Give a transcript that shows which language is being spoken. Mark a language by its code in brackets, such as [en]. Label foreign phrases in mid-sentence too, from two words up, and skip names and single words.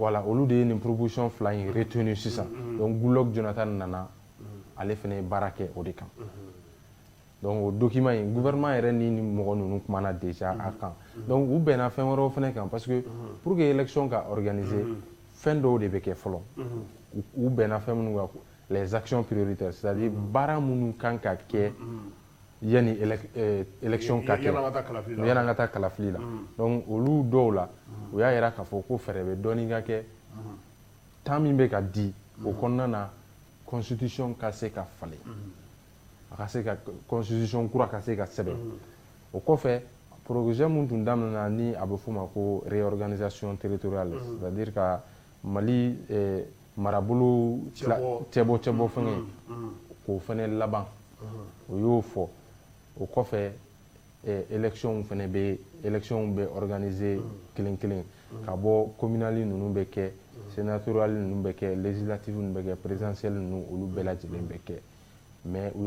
[bm] voilà olu de ye nin proposition fila in retenu sisan donc Goodluck Jonathan nana ale fana ye baara kɛ o de kan donc o document in gouvernement yɛrɛ ni mɔgɔ ninnu kumana déjà a kan donc u bɛnna fɛn wɛrɛw fana kan [fr] parce que pour que [bm] élection ka organiser fɛn dɔw de bɛ kɛ fɔlɔ u bɛnna fɛn minnu kan [fr] les actions prioritaires [bm] c'est-à-dire baara minnu kan ka kɛ yanni élection ka kɛ yanni an ka taa kalafili la donc olu dɔw la u y'a yira k'a fɔ ko fɛɛrɛ bɛ dɔɔni ka kɛ temps min bɛ ka di o kɔnɔna na constitution ka se ka falen a ka se ka constitution kura ka se ka sɛbɛn o kɔfɛ projet mun tun daminɛna ni a bɛ f'o ma ko [fr] réorganisation territoriale c'est-à-dire [bm] ka Mali marabolo cɛbɔ fɛngɛ k'o fɛnɛ laban o y'o fɔ o kɔfɛ élection fana bɛ élection bɛ organiser kelen kelen ka bɔ communal ninnu bɛ kɛ sénatorial ninnu bɛ kɛ législative ninnu bɛ kɛ présidentielle ninnu olu bɛɛ lajɛlen bɛ kɛ mais u